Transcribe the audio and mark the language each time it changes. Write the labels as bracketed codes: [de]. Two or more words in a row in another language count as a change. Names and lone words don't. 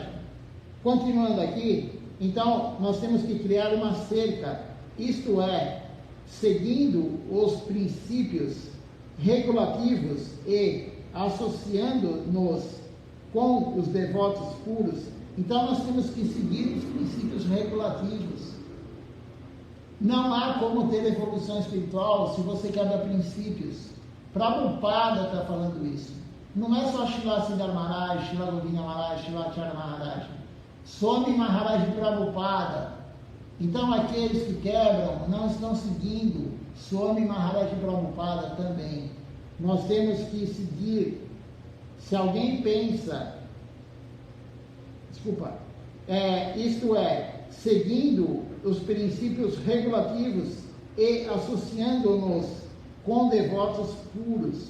[pt] Continuando aqui, então nós temos que criar uma cerca, isto é, seguindo os princípios regulativos e associando-nos com os devotos puros. Então nós temos que seguir os princípios regulativos. Não há como ter evolução espiritual se você quebra princípios. Prabhupada está falando isso. Não é só Srila Siddhar Maharaj, Srila Govinda Maharaj, Srila Acharya Maharaj. Swami Maharaj Prabhupada. Então aqueles que quebram não estão seguindo Swami Maharaj Prabhupada também. Nós temos que seguir. Se alguém pensa, isto é, seguindo os princípios regulativos e associando-nos com devotos puros.